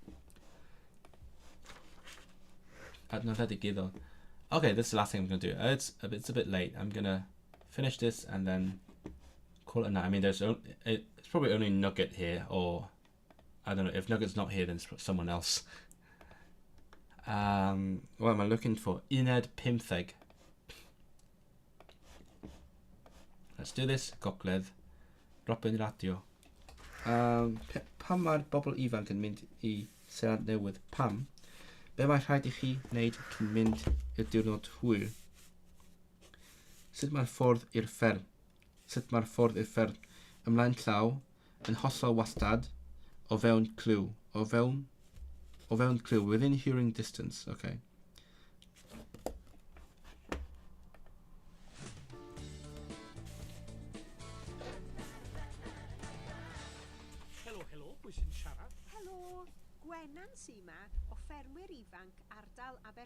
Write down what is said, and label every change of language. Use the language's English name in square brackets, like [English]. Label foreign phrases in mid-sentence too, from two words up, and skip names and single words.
[English] Okay, this is the last thing I'm gonna do. It's a bit late. I'm gonna finish this and then call it a night. I mean, it's probably only Nugget here, or I don't know. If Nugget's not here, then it's someone else. What am I looking for? [Welsh] Uned pymtheg. [English] Let's do this. [Welsh] Gogledd. Robin radio. Pam mae'r bobl ifanc yn mynd I Seland Newydd? Pam? Be mae rhaid I chi wneud cyn mynd i'r diwrnod hwyr? Sut mae'r ffordd i'r fferm? Ymlaen llaw, yn hollol wastad, o fewn clyw. O fewn clyw, [English] within hearing distance. Okay. [Welsh] Helo, pwy sy'n siarad? Helo, Gwenan sy yma o ffermwyr ifanc ardal Abercastell.